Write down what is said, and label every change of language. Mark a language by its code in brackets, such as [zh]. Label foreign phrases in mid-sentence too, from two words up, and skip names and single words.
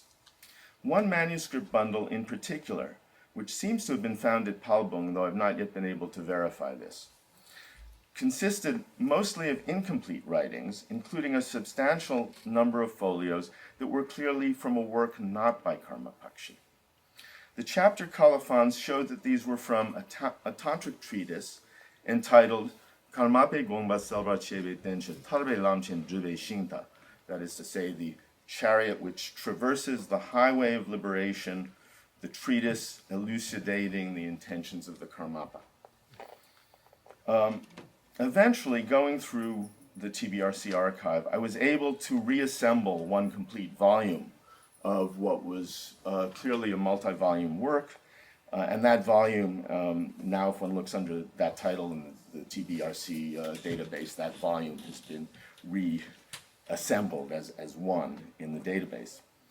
[en] One manuscript bundle in particular, which seems to have been found at Palbung, though I've not yet been able to verify this, consisted mostly of incomplete writings, including a substantial number of folios that were clearly from a work not by Karma Pakshi. The chapter colophons showed that these were from a tantric treatise entitled Karmape Gongba Selva Chebe Tenche Tarbe Lamchen Jube Shinta, that is to say, the chariot which traverses the highway of liberation, the treatise elucidating the intentions of the Karmapa. Eventually, going through the TBRC archive, I was able to reassemble one complete volume of what was clearly a multi-volume work, and that volume, now if one looks under that title in the TBRC database, that volume has been reassembled as one in the database.